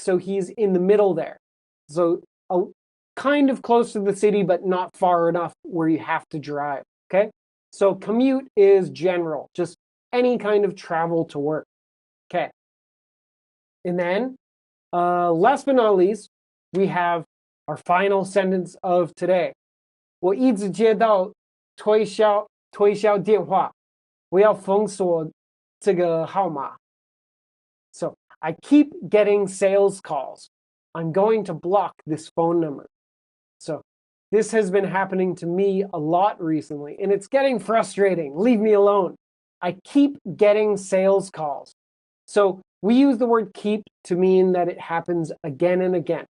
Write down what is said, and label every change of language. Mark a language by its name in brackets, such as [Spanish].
[English] So he's in the middle there. So kind of close to the city, but not far enough where you have to drive. Okay? So commute is general, just any kind of travel to work. Okay. And then, last but not least, we have our final sentence of today. [Chinese] 我一直接到推销电话，我要封锁这个号码。So [English] I keep getting sales calls. I'm going to block this phone number. So this has been happening to me a lot recently, and it's getting frustrating. Leave me alone. I keep getting sales calls. So we use the word keep to mean that it happens again and again.